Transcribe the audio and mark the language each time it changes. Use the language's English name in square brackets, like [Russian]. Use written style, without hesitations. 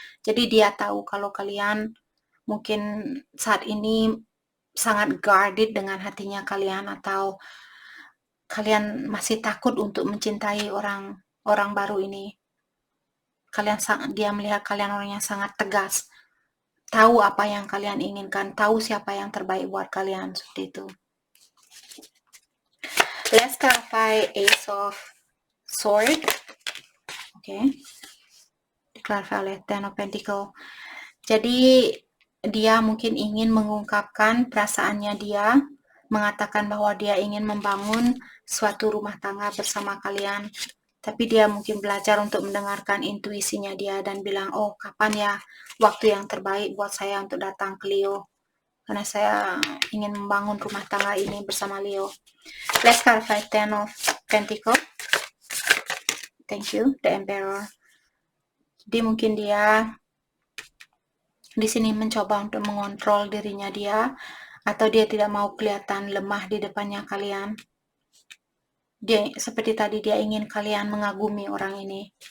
[Indonesian] Jadi dia tahu kalau kalian mungkin saat ini sangat guarded dengan hatinya kalian, atau kalian masih takut untuk mencintai orang baru ini. Dia melihat kalian orang yang sangat tegas, tahu apa yang kalian inginkan, tahu siapa yang terbaik buat kalian, seperti itu. [English] Let's clarify Ace of Sword. [Indonesian] Oke. Diklarify oleh Ten of Pentacle. Jadi dia mungkin ingin mengungkapkan perasaannya dia, mengatakan bahwa dia ingin membangun suatu rumah tangga bersama kalian. Tapi dia mungkin belajar untuk mendengarkan intuisinya dia dan bilang, oh kapan ya waktu yang terbaik buat saya untuk datang ke Leo. Karena saya ingin membangun rumah tangga ini bersama Leo. [English] Let's clarify Ten of Pentacle. Thank you, the Emperor. [Indonesian] Jadi mungkin dia di sini mencoba untuk mengontrol dirinya dia, atau dia tidak mau kelihatan lemah di depannya kalian. Dia seperti tadi, dia ingin kalian mengagumi orang ini.